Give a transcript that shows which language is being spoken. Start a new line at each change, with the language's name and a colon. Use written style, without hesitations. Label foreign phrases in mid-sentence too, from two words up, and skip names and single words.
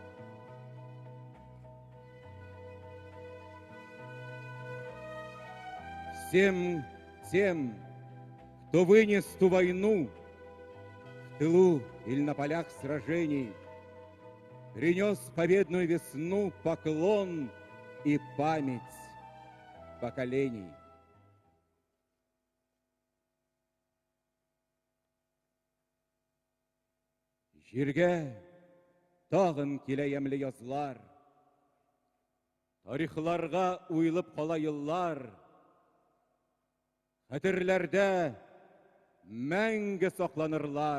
Russian: Всем тем, кто вынес ту войну в тылу или на полях сражений, принес победную весну поклон и память поколений.
Tatar: Җиргә тагын килә ямьле язлар, тарихларга уелып кала еллар, хәтерләрдә мәңге сакланырлар.